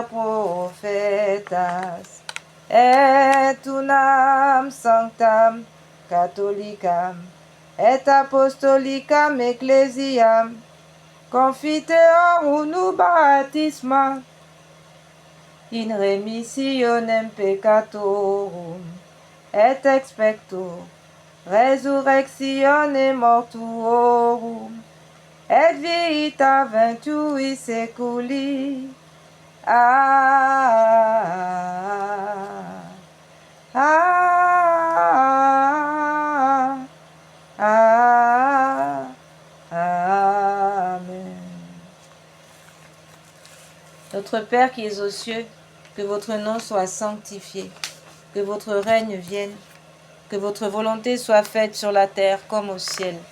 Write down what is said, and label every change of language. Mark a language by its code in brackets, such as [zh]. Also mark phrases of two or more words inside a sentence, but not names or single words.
[la] prophetas, et unam sanctam catholicam, et apostolicam ecclesiam, confiteor unu baptisma, in remissionem peccatorum, et expecto resurrectione mortuorum, et vita ventui seculi. Amen. [fr] Notre Père qui es aux cieux, que votre nom soit sanctifié, que votre règne vienne, que votre volonté soit faite sur la terre comme au ciel.